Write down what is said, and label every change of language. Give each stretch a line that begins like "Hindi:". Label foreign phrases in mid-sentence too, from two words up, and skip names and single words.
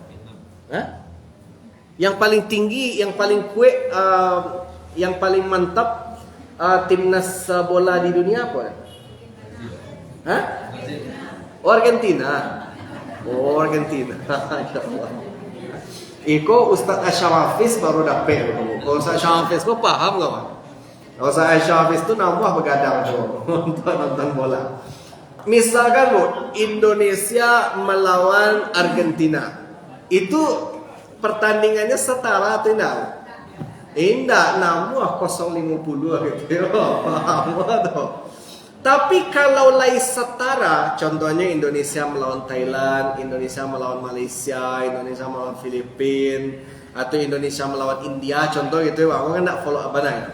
Indonesian: Yang paling tinggi, yang paling kuat, yang paling mantap timnas bola di dunia apa? Argentina. Argentina. Insyaallah.
Minangkabau: Iko Ustaz Asyarafis baru dapet kamu.
Indonesian: Kalau Ustaz Asyarafis kau paham enggak, Pak?
Minangkabau: Ustaz Asyarafis tu nambah begadang tu untuk nonton bola.
Indonesian: Misalkan Bu, Indonesia melawan Argentina. Itu pertandingannya setara atau tidak? Tidak, nambah 050 gitu.
Minangkabau: Paham tu.
Indonesian: Tapi kalau lain setara, contohnya Indonesia melawan Thailand, Indonesia melawan Malaysia, Indonesia melawan Filipina, atau Indonesia melawan India, contoh gitu, aku kan tak follow abang.